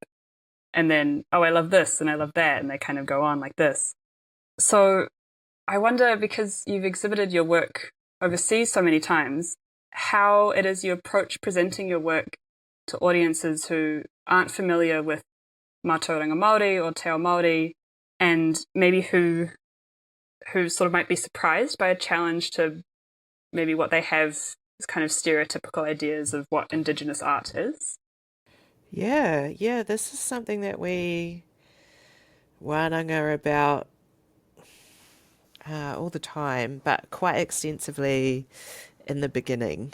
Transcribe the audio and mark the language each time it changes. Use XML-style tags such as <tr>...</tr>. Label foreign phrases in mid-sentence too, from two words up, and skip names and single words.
<en>And then, "Oh, I love this and I love that." And they kind of go on like this. So I wonder, because you've exhibited your work overseas so many times, how it is you approach presenting your work to audiences who aren't familiar with</en> <mi>mātauranga Māori</mi> <en>or</en> <mi>te ao Māori,</mi> <en>and maybe who sort of might be surprised by a challenge to maybe what they have as kind of stereotypical ideas of what Indigenous art is. Yeah, this is something that we wānanga about all the time, but quite extensively in the beginning.</en>